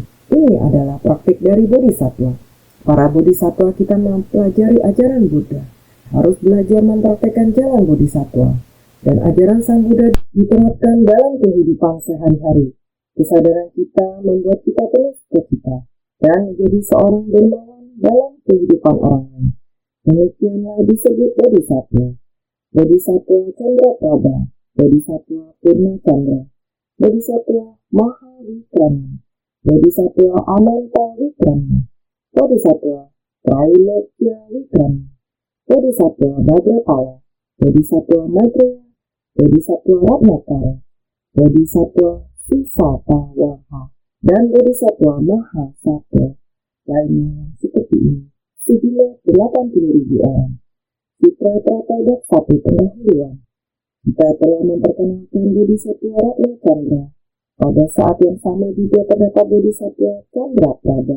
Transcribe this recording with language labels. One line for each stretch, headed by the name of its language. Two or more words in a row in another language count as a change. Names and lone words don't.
Indonesian: Ini adalah praktik dari bodhisatwa. Para bodhisatwa kita mempelajari ajaran Buddha, harus belajar mempraktekkan jalan bodhisatwa. Dan ajaran Sang Buddha diterapkan dalam kehidupan sehari-hari. Kesadaran kita membuat kita penuh sukacita dan menjadi seorang dermawan dalam kehidupan orang lain. Demikianlah disebut Bodhisattva. Bodhisattva Chandra Prabha, Bodhisattva Purna Chandra, Bodhisattva Maha Wikrama, Bodhisattva Ananta Wikrama, Bodhisattva Trailokya Wikrama, Bodhisattva Bhadrapala, Bodhisattva Maitreya, Bodhisattva Ratnakara, Bodhisattva Susatawaha, dan Bodhisattva Mahasattva lainnya yang seperti ini, sejumlah 80.000 orang. Sutra Tratayak 1 pendahuluan. Kita telah memperkenalkan Bodhisattva Ratna Chandra. Pada saat yang sama juga terdapat Bodhisattva Chandra Prabha.